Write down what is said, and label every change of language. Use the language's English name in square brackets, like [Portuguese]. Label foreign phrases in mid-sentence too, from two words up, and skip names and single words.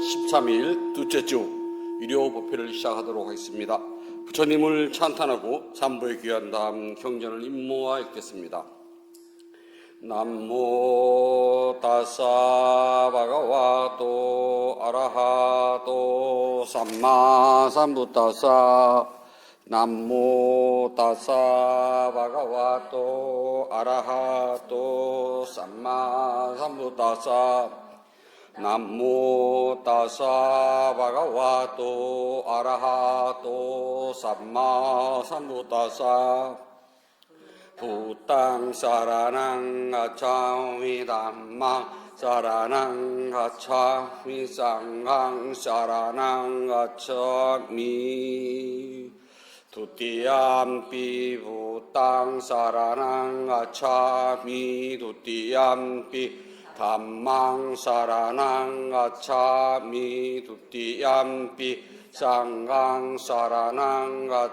[Korean] 3일 둘째 주 일요 법회를 시작하도록 하겠습니다. 부처님을 찬탄하고 삼보에 귀한 다음 경전을 임모하 읽겠습니다. [Pali] 남모 다사 바가와도 아라하도 삼마 삼부다사 남모 다사 바가와도 아라하도 삼마 삼부다사 남모 다사 바가와도 아라하도 삼마 삼부다사 부땅 사라낭 가차미 담마 사라낭 가차미 쌍강 사라낭 가차미 두띠암피 부땅 사라낭 가차미 두띠암피 담망 사라낭 가차미 두띠암피 쌍강 사라낭